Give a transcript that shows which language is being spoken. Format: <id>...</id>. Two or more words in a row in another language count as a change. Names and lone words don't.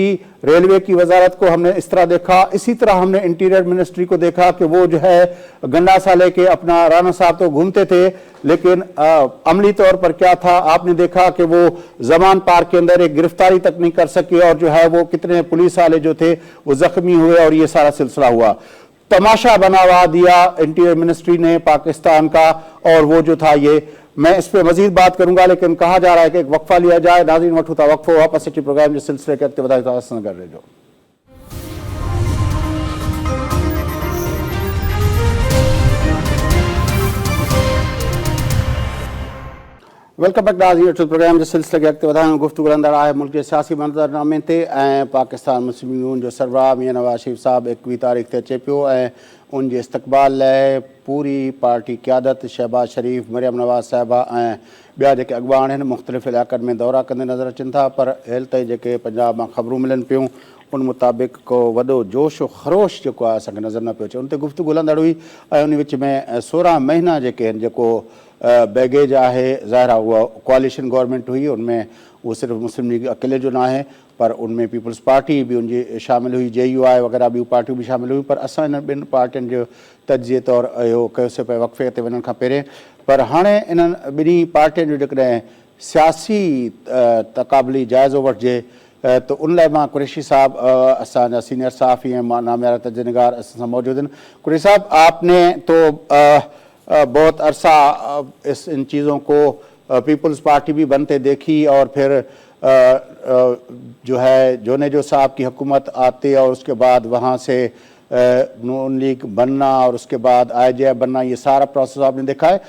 <ur>ریلوے کی وزارت کو ہم نے اس طرح دیکھا، اسی طرح ہم نے</ur> <en>interior ministry</en> <ur>کو دیکھا کہ وہ جو ہے گنڈاسا لے کے اپنا رانا صاحب تو گھومتے تھے، لیکن عملی طور پر کیا تھا آپ نے دیکھا کہ وہ زمان پارک کے اندر ایک گرفتاری تک نہیں کر سکے، اور جو ہے وہ کتنے پولیس والے جو تھے وہ زخمی ہوئے، اور یہ سارا سلسلہ ہوا۔ تماشا بنوا دیا</ur> <en>interior ministry</en> <ur>نے پاکستان کا، اور وہ جو تھا یہ، میں اس پہ مزید بات کروں گا، لیکن کہا جا رہا ہے کہ ایک وقفہ لیا جائے.</ur> <sd>नाज़रीन वक्त होता वक्फो, वापस सिटी प्रोग्राम जो सिलसिले के अगते वधाई कर रहे जो</sd> <en>welcome back</en> <sd>नाज़रीन टू प्रोग्राम जो सिलसिले के अगते वधाई गुफ्तगू अंदर आहे मुल्क के सियासी मंज़रनामे ते पाकिस्तान मुस्लिम यूनियन जो सरबराह मियां नवाज़ शरीफ साहब 21 तारीख़ ते अचे पियो उन जे इस्तक़बाल लाइ पूरी पार्टी क़यादत शहबाज शरीफ, मरियम नवाज़ साहिबा ॿिया जेके अॻुवान आहिनि मुख़्तलिफ़ इलाइक़नि में दौरा कंदे नज़र अचनि था। पर हेल ताईं जेके पंजाब मां ख़बरूं मिलनि पियूं उन मुताबिक़ को वॾो जोश ख़रोश जेको आहे असांखे नज़र न पियो अचे। उन ते गुफ़्तगू हलंदड़ हुई ऐं उन विच में 16 महीना जेके आहिनि जेको बैगेज आहे, ज़ाहिर आहे उहा</sd> <en>coalition government</en> <sd>हुई, उनमें वो सिर्फ़ मुस्लिम लीग अकेले जो ना आहे, पर उनमें पीपल्स पार्टी भी उनजी शामिल हुई, JUI वग़ैरह ॿियूं पार्टियूं भी शामिल हुई। पर असां इन ॿिनि पार्टियुनि जो तजिए तौरु इहो कयोसीं पियो वक़फ़े ते वञण खां पहिरें। पर हाणे इन्हनि ॿिन्ही पार्टियुनि जो जेकॾहिं सियासी तक़ाबली जाइज़ो वठिजे तो उन लाइ मां कुरैशी साहब असांजा सीनियर सहाफ़ी ऐं नामियारा तजनिगार असां सां मौजूद आहिनि।</sd> <ur>قریشی صاحب، آپ نے تو بہت عرصہ ان چیزوں کو پیپلز پارٹی بھی بنتے دیکھی، اور پھر جو ہے جونیجو صاحب کی حکومت آتی اور اس کے بعد وہاں سے نون لیگ بننا اور اس کے بعد IJF بننا، یہ سارا پروسیس آپ نے دیکھا ہے.</ur>